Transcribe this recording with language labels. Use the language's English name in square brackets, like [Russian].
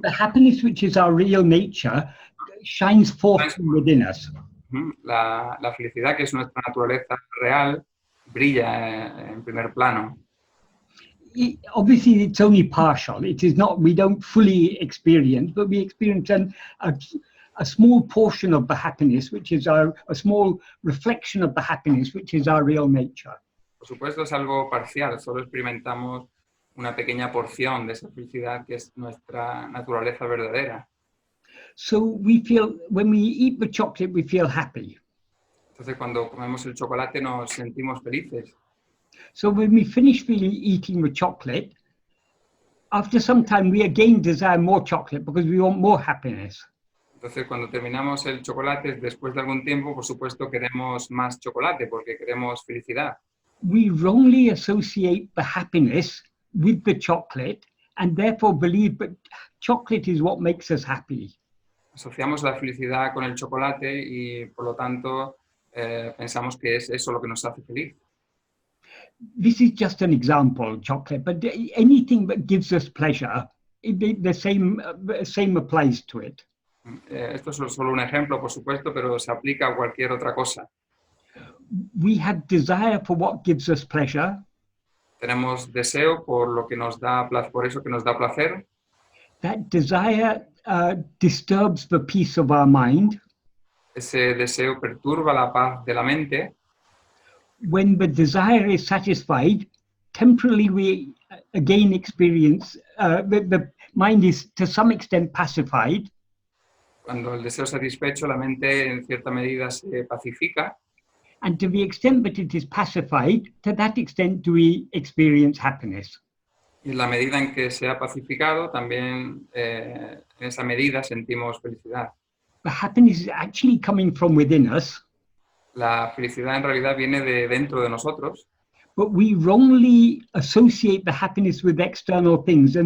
[English] The happiness which is our real nature shines forth from within us. [Spanish] La felicidad, que es nuestra naturaleza real, brilla en primer plano. [English] Obviously, it's only partial. It is not, we don't fully experience, but we experience a small portion of the happiness, which is a small reflection of the happiness, which is our real nature. [Spanish] Por supuesto, es algo parcial, solo experimentamos una pequeña porción de esa felicidad que es nuestra naturaleza verdadera. [English] So we feel, when we eat the chocolate, we feel happy. [Spanish] Entonces, cuando comemos el chocolate nos sentimos felices. [English] So when we finish eating the chocolate, after some time we again desire more chocolate because we want more happiness. [Spanish] Entonces, cuando terminamos el chocolate, después de algún tiempo, por supuesto, queremos más chocolate porque queremos felicidad. [English] We wrongly associate the happiness with the chocolate and therefore believe that chocolate is what makes us happy. [Spanish] Asociamos la felicidad con el chocolate y, por lo tanto, pensamos que es eso lo que nos hace feliz. [English] This is just an example, chocolate, but anything that gives us pleasure, the same applies to it. [Spanish] Esto es solo un ejemplo, por supuesto, pero se aplica a cualquier otra cosa. [English] We have desire for what gives us pleasure. [Spanish] Tenemos deseo por lo que nos da por eso que nos da placer. [English] That desire disturbs the peace of our mind. [Spanish] Ese deseo perturba la paz de la mente. [English] When the desire is satisfied, temporarily we again experience, the mind is to some extent pacified. [Spanish] Cuando el deseo es satisfecho, la mente en cierta medida se pacifica. [English] And to the extent that it is pacified, to that extent do we experience happiness. [Spanish] Y en la medida en que se ha pacificado, también en esa medida sentimos felicidad. [English] The happiness is actually coming from within us. [Spanish] La felicidad en realidad viene de dentro de nosotros. [English] But we wrongly associate the happiness with external things.